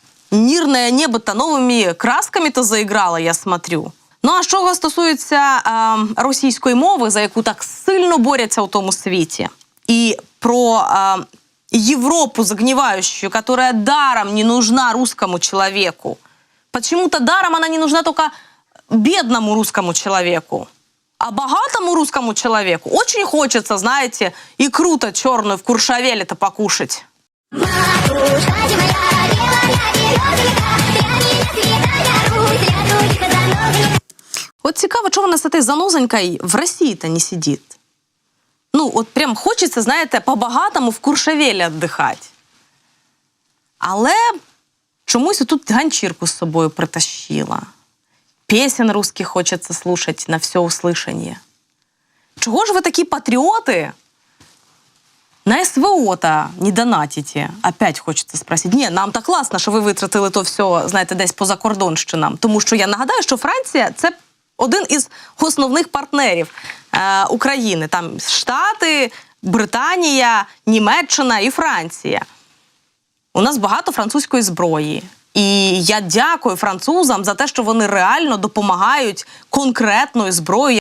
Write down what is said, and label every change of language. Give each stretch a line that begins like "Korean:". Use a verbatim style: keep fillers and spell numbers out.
Russian: Мирне небо-то новими красками-то заіграло, я смотрю.
Ukrainian: Ну, а що стосується е, російської мови, за яку так сильно борються у тому світі, і про е, Європу
Russian: загнивающую, которая даром не нужна русскому человеку. Почему-то даром она не нужна только бедному русскому человеку. А богатому русскому человеку очень хочется, знаете, икру-то черную в Куршавеле-то покушать. Вот цікаво, чего у нас с этой занозонькой в России-то не сидит. Ну, вот прям хочется, знаете, по-богатому в Куршавеле отдыхать.
Ukrainian: Але чомусь тут ганчірку з собою притащила.
Russian: Песен русских хочется слушать на все услышание. Чего же вы такие патриоты? На СВО-то не донатите? Опять хочется спросить.
Ukrainian: Не, нам так класно, що ви витратили то все, знаєте, десь поза кордонщинам. Тому що я нагадаю, що Франція – це один із основних партнерів е, України. Там Штати, Британія, Німеччина і Франція. У нас багато французької зброї. І я дякую французам за те, що вони реально допомагають конкретною зброєю.